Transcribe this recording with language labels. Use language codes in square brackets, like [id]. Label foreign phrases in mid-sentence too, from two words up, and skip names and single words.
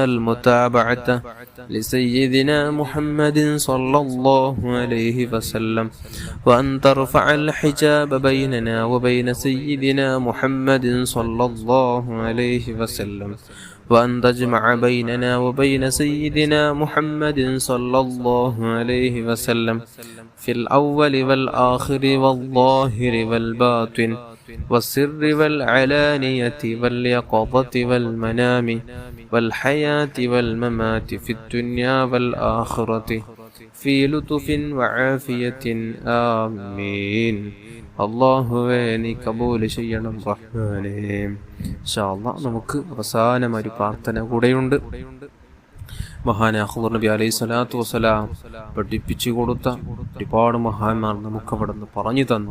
[ar] المتابعة لسيدنا محمد صلى الله عليه وسلم وأن ترفع الحجاب بيننا وبين سيدنا محمد صلى الله عليه وسلم وأن تجمع بيننا وبين سيدنا محمد صلى الله عليه وسلم في الأول والآخر والظاهر والباطن والسر والعلانية واليقظة والمنام والحياة والممات في الدنيا والآخرة في لطف وعافية آمين. [ml] അള്ളാഹുവേ നീ കബൂൽ ചെയ്യണം റഹ്മാനേ. [ar] إن شاء الله [ml] നമുക്ക് അവസാനം ഒരു പ്രാർത്ഥന കൂടെയുണ്ട്. മഹാനായ ഖുദർ നബി [ar] عليه الصلاة والسلام [ml] പഠിപ്പിച്ചു കൊടുത്ത ഒരുപാട് മഹാന്മാർ നമുക്ക് അവിടെ നിന്ന് പറഞ്ഞു തന്നു.